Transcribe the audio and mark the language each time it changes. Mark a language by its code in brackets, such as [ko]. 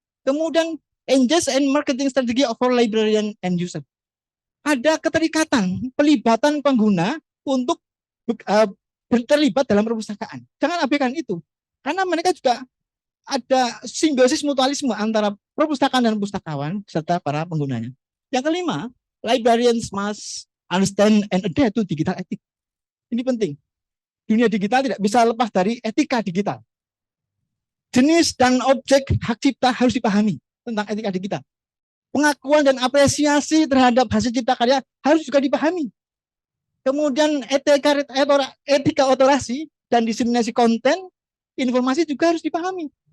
[en] Kemudian engage and marketing strategy of our librarian and user. [id] Ada keterikatan, pelibatan pengguna untuk terlibat dalam perpustakaan. Jangan abaikan itu, karena mereka juga ada simbiosis mutualisme antara perpustakaan dan pustakawan serta para penggunanya. Yang kelima, [en] librarians must understand and adhere to digital ethics. [id] Ini penting. Dunia digital tidak bisa lepas dari etika digital. Jenis dan objek hak cipta harus dipahami tentang etika digital. Pengakuan dan apresiasi terhadap hasil cipta karya harus juga dipahami. Kemudian etika otorasi dan diseminasi konten informasi juga harus dipahami.